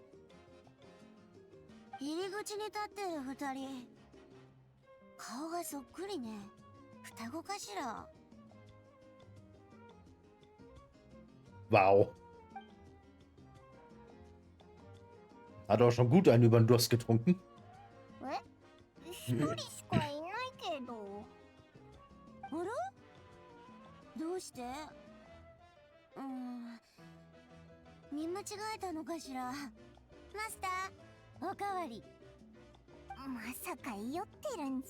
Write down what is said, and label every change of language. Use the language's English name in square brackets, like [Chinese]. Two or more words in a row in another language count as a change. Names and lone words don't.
[Japanese] 入り口に立ってる二人、顔がそっくりね。双子かしら。 [German] Wow. Hat auch schon gut einen über den Durst getrunken. [Japanese] 一人しかいないけど。あら、どうして？見間違えたのかしら。マスター、おかわり。まさか酔ってるんじゃ。